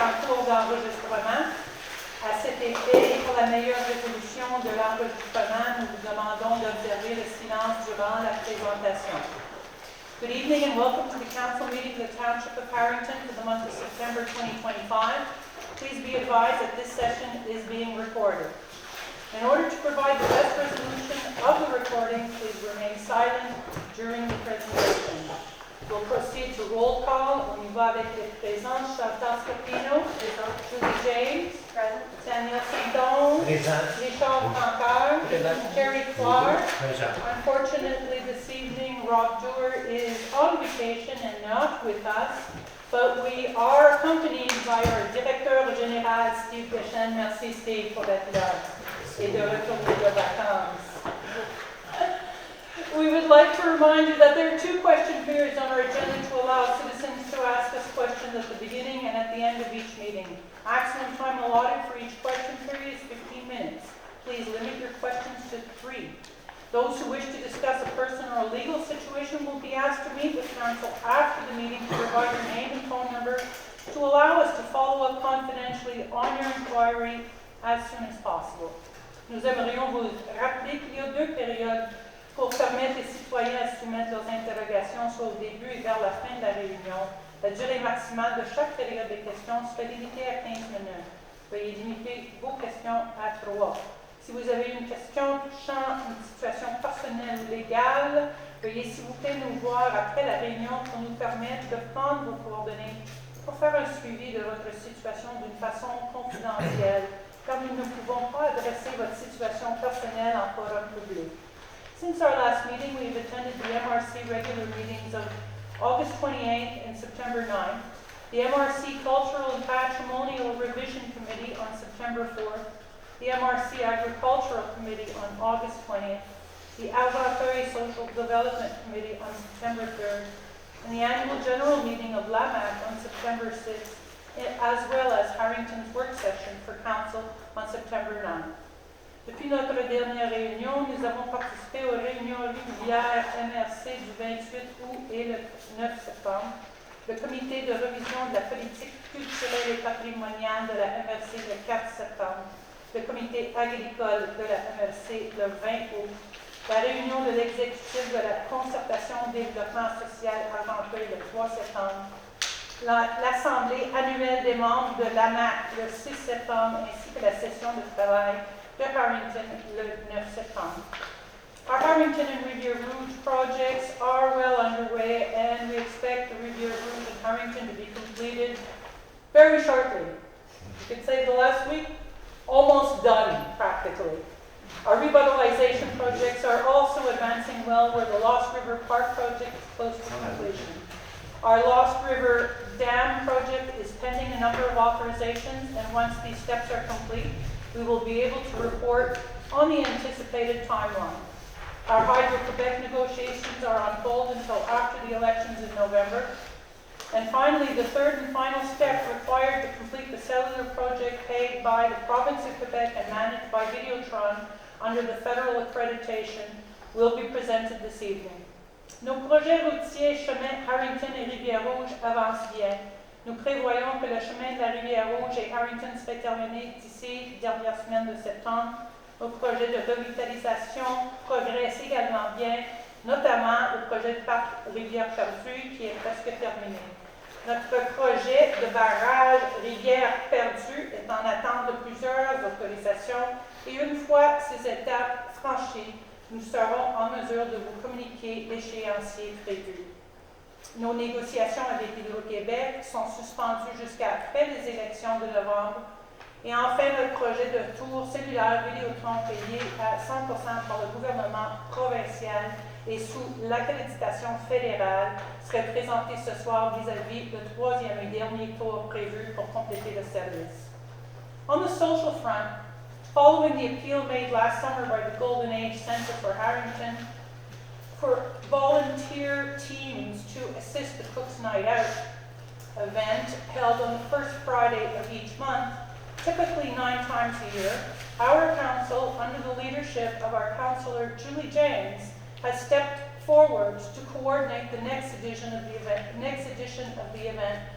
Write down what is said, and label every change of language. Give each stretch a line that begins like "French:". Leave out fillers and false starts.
French: cours d'enregistrement. À cet effet, et pour la meilleure résolution de l'enregistrement, nous vous demandons d'observer le silence durant la présentation.
English: Good evening and welcome to the council meeting of the Township of Harrington for the month of September 2025. Please be advised that this session is being recorded. In order to provide the best resolution of the recording, please remain silent during the presentation. We'll proceed to roll call.
French: On y va avec les présents. Chantal Scapino. Présent. Julie James. Present. Daniel Sidon. Présent. Richard Francoeur. Présent. Terry Clark. Présent.
English: Unfortunately, this evening, Rob Dewar is on vacation and not with us, but we are accompanied by our Directeur Général, Steve Deschênes.
French: Merci, Steve, pour être là et de retourner de vacances.
English: We would like to remind you that there are two question periods on our agenda to allow citizens to ask us questions at the beginning and at the end of each meeting. Maximum time allotted for each question period is 15 minutes. Please limit your questions to 3. Those who wish to discuss a personal or legal situation will be asked to meet with council after the meeting to provide your name and phone number to allow us to follow up confidentially on your inquiry as soon as possible.
French: Nous aimerions vous rappeler qu'il y a 2 périodes pour permettre les citoyens à soumettre leurs interrogations soit au début et vers la fin de la réunion. La durée maximale de chaque période de questions serait limitée à 15 minutes. Veuillez limiter vos questions à 3. Si vous avez une question touchant une situation personnelle ou légale, veuillez s'il vous plaît nous voir après la réunion pour nous permettre de prendre vos coordonnées pour faire un suivi de votre situation d'une façon confidentielle, car nous ne pouvons pas adresser votre situation personnelle en forum public.
English: Since our last meeting, we have attended the MRC regular meetings of August 28th and September 9th, the MRC Cultural and Patrimonial Revision Committee on September 4th, the MRC Agricultural Committee on August 20th, the Alvarez Social Development Committee on September 3rd, and the annual general meeting of LAMAC on September 6th, as well as Harrington's work session for council on September 9th.
French: Depuis notre dernière réunion, nous avons participé aux réunions régulières MRC du 28 août et le 9 septembre, le comité de révision de la politique culturelle et patrimoniale de la MRC le 4 septembre, le comité agricole de la MRC le 20 août, la réunion de l'exécutif de la concertation développement social rencontrée le 3 septembre, l'assemblée annuelle des membres de l'AMAC le 6 septembre ainsi que la session de travail de Harrington le 9 septembre.
English: Our Harrington and Rivière Rouge projects are well underway and we expect the Rivière Rouge and Harrington to be completed very shortly. You could say the last week, almost done practically. Our revitalization projects are also advancing well where the Lost River Park project is close to completion. Our Lost River Dam project is pending a number of authorizations and once these steps are complete, we will be able to report on the anticipated timeline. Our Hydro-Quebec negotiations are on hold until after the elections in November. And finally, the third and final step required to complete the cellular project paid by the province of Quebec and managed by Videotron under the federal accreditation will be presented this evening.
French: Nos projets routiers, chemins Harrington et Rivière-Rouge avancent bien. Nous prévoyons que le chemin de la Rivière-Rouge et Harrington serait terminé d'ici dernière semaine de septembre. Nos projets de revitalisation progressent également bien, notamment le projet de parc Rivière-Perdue qui est presque terminé. Notre projet de barrage Rivière-Perdue est en attente de plusieurs autorisations et une fois ces étapes franchies, nous serons en mesure de vous communiquer l'échéancier prévu. Nos négociations avec Hydro-Québec sont suspendues jusqu'à après les élections de novembre. Et enfin, notre projet de tour cellulaire Vidéotron payé à 100% par le gouvernement provincial et sous l'accréditation fédérale serait présenté ce soir vis-à-vis le 3e et dernier tour prévu pour compléter le service.
English: On the social front, following the appeal made last summer by the Golden Age Center for Harrington, for volunteer teams to assist the Cook's Night Out event held on the first Friday of each month, typically 9 times a year, our council, under the leadership of our councillor Julie James, has stepped forward to coordinate the next edition of the event